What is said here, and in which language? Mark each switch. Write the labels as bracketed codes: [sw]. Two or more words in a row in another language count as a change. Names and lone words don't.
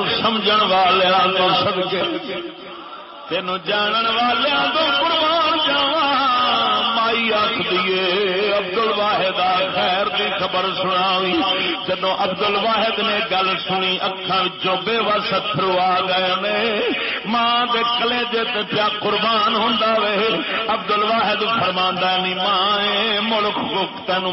[pa] سمجھن والیاں تو صدقے تینوں جانن والیاں تو قربان جاواں مائی آکھدی عبد الواحد خیر دی خبر سناوی جدوں عبد الواحد نے گل سنی اکھاں وچوں بے وس اتھرو آ گئے نے ماں دے کلیجے تے پیا قربان ہوندا وے عبد الواحد فرماندا نہیں ماں ملک تینوں